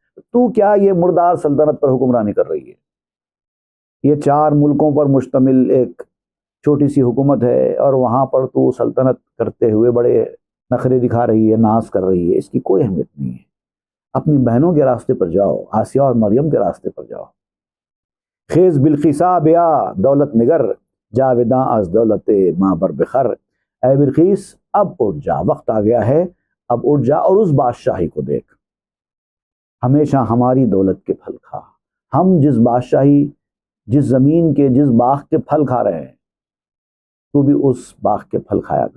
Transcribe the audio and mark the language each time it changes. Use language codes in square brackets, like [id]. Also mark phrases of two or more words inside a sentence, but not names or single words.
[ur] تو کیا یہ مردار سلطنت پر حکمرانی کر رہی ہے؟ یہ 4 ملکوں پر مشتمل ایک چھوٹی سی حکومت ہے، اور وہاں پر تو سلطنت کرتے ہوئے بڑے نخرے دکھا رہی ہے، ناز کر رہی ہے۔ اس کی کوئی اہمیت نہیں ہے۔ اپنی بہنوں کے راستے پر جاؤ، آسیہ اور مریم کے راستے پر جاؤ۔ [fa] خیز بلقیسا بیا دولت نگر، جاویداں از دولت ماں بر بخر۔ [ur] اے بلقیس اب اٹھ جا، وقت آ گیا ہے، اب اٹھ جا اور اس بادشاہی کو دیکھ۔ ہمیشہ ہماری دولت کے پھل کھا۔ ہم جس بادشاہی، جس زمین کے، جس باغ کے پھل کھا رہے ہیں، تو بھی اس باغ کے پھل کھایا کر۔